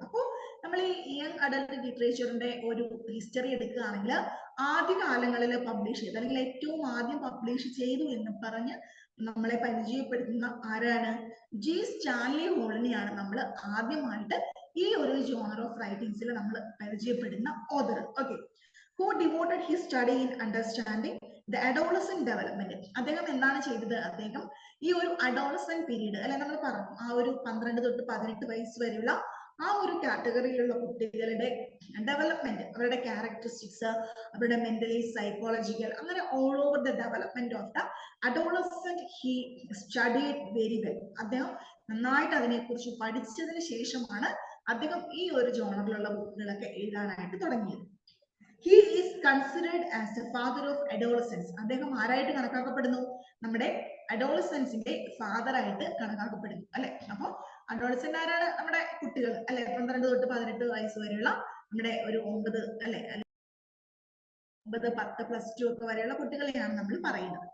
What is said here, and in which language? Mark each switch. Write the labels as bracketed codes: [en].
[ml] അപ്പോൾ നമ്മൾ ഈ യങ് അഡൽട്ട് ലിറ്ററേച്ചറിന്റെ ഒരു ഹിസ്റ്ററി എടുക്കുകയാണെങ്കിൽ ആദ്യകാലങ്ങളിൽ പബ്ലിഷ് ചെയ്ത് അല്ലെങ്കിൽ ഏറ്റവും ആദ്യം പബ്ലിഷ് ചെയ്തു എന്ന് പറഞ്ഞ് നമ്മളെ പരിചയപ്പെടുത്തുന്ന ആരാണ്? ജി സ്റ്റാൻലി ഹോളിനെയാണ് നമ്മൾ ആദ്യമായിട്ട് ഈ ഒരു ജോണർ ഓഫ് റൈറ്റിംഗ്സിൽ നമ്മൾ പരിചയപ്പെടുന്ന author. [en] Okay, who devoted his study in understanding the adolescent development. [ml] അദ്ദേഹം എന്താണ് ചെയ്തത്? അദ്ദേഹം ഈ ഒരു അഡോളസെന്റ് പീരീഡ് അല്ലെ, നമ്മൾ പറഞ്ഞു ആ ഒരു 12 തൊട്ട് 18 വയസ്സ് വരെയുള്ള ആ ഒരു കാറ്റഗറിയിലുള്ള കുട്ടികളുടെ ഡെവലപ്മെന്റ്, അവരുടെ ക്യാരക്ടറിസ്റ്റിക്സ്, അവരുടെ മെന്റലി സൈക്കോളജിക്കൽ, അങ്ങനെ [en] All over the development of the adolescent he studied very well. [ml] അദ്ദേഹം നന്നായിട്ട് അതിനെക്കുറിച്ച് പഠിച്ചതിന് ശേഷമാണ് അദ്ദേഹം ഈ ഒരു ജോണറിലുള്ള ബുക്കുകളൊക്കെ എഴുതാനായിട്ട് തുടങ്ങിയത്. [en] He is considered as the father of adolescence. [ml] അദ്ദേഹം ആരായിട്ട് കണക്കാക്കപ്പെടുന്നു? നമ്മുടെ അഡോളസെൻസിന്റെ ഫാദർ ആയിട്ട് കണക്കാക്കപ്പെടുന്നു അല്ലെ. അപ്പൊ അഡോളസെന്റ് ആരാണ്? നമ്മുടെ കുട്ടികൾ അല്ലെ, 12 തൊട്ട് 18 വയസ്സ് വരെയുള്ള നമ്മുടെ ഒരു 9 അല്ലെ, 9, 10, +2 ഒക്കെ വരെയുള്ള കുട്ടികളെയാണ് നമ്മൾ പറയുന്നത്.